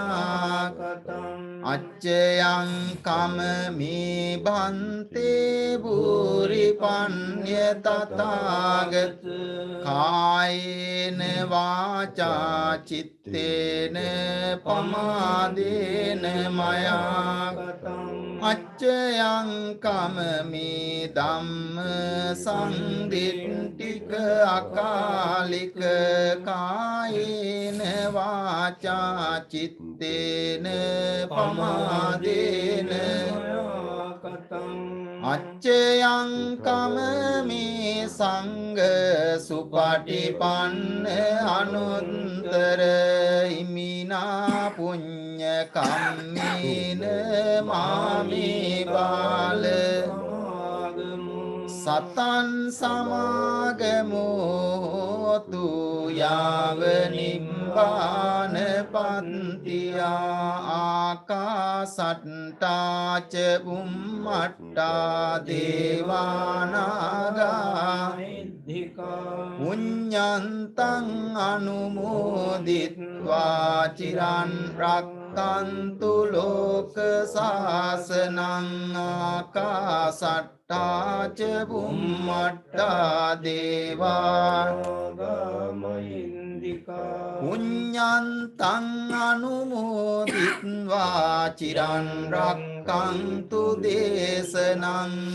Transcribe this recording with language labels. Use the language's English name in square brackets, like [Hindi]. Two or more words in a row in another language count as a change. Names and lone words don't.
[Pali] katam Acchayang kamami bhante bhuripanya tathāgata Kāyena vācā cittena pamādena maya katam Acchayang kamami dhamma sandittika akalika kāyena vācā cittena pamadena අච්චයං කමමේ සංඝ සුපටිපන්න අනුත්තර ඉමිනා පුඤ්ඤ කම්මේන මාමේ බාල සතං සමාගමෝතු යාව නිබ්බාන පන්තියා ආකාසට්ටා ච බුම්මට්ටා දේවානාගා පුඤ්ඤන්තං අනුමෝදිත්වා චිරන් රක්ඛන්තු ලෝක සාසනං ආකාසට්ටා ච බුම්මට්ටා දේවානාගා පුඤ්ඤන්තං අනුමෝදිත්වා චිරන් රක්ඛන්තු දේශනං